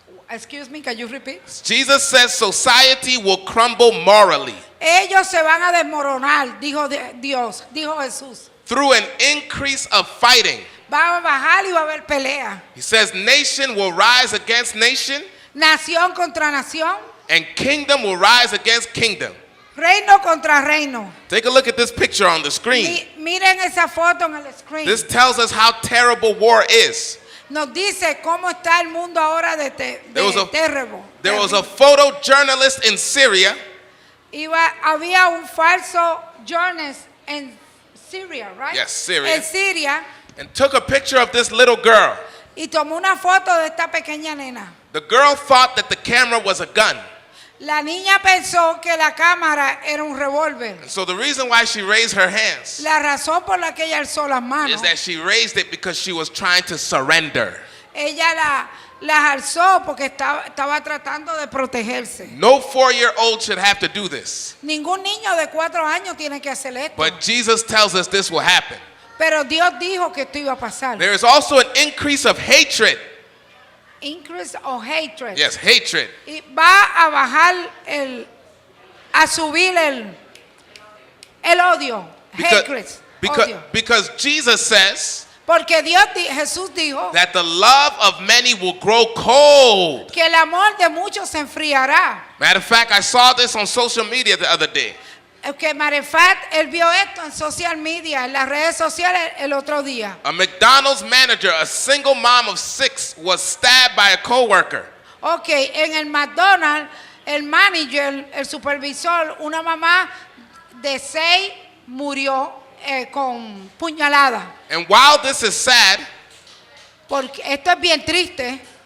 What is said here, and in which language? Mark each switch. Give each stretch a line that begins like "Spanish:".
English: Excuse me, can you repeat? Jesus says society will crumble morally
Spanish: Ellos se van a desmoronar, dijo Jesús.
English: through an increase of fighting.
Spanish: Va a bajar y va a haber pelea.
English: He says nation will rise against nation
Spanish: Nación contra nación,
English: and kingdom will rise against kingdom.
Spanish: reino contra reino.
English: Take a look at this picture on the screen.
Spanish: Miren esa foto en el screen.
English: This tells us how terrible war is.
Spanish: Nos dice cómo está el mundo ahora de
English: There was a
Spanish: terrible.
English: photojournalist in Syria
Spanish: Había un falso journalist en Syria, right?
English: Yes, Syria.
Spanish: En Siria,
English: and took a picture of this little girl.
Spanish: y tomó una foto de esta pequeña nena.
English: The girl thought that the camera was a gun.
Spanish: La niña pensó que la cámara era un revólver.
English: And so the reason why she raised her hands
Spanish: La razón por la que ella alzó las manos,
English: is that she raised it because she was trying to surrender.
Spanish: ella las alzó porque estaba tratando de protegerse.
English: No 4-year-old should have to do this.
Spanish: Ningún niño de 4 años tiene que hacer esto.
English: But Jesus tells us this will happen.
Spanish: Pero Dios dijo que esto iba a pasar.
English: There is also an increase of hatred. Increase of hatred. Yes, hatred.
Spanish: Y va a bajar a subir el odio.
English: Hatred. Odio. Because Jesus says
Spanish: Porque Jesús dijo
English: that the love of many will grow cold.
Spanish: que el amor de muchos se enfriará.
English: Matter of fact, I saw this on social media the other day.
Spanish: Que Marefat, él vio esto en
English: social media,
Spanish: en las redes sociales el otro día.
English: A McDonald's manager, a single mom of 6, was stabbed by a coworker.
Spanish: Ok, en el McDonald's, el manager, el supervisor, una mamá de 6 murió con puñalada.
English: And while this is sad,
Spanish: Porque esto es bien triste.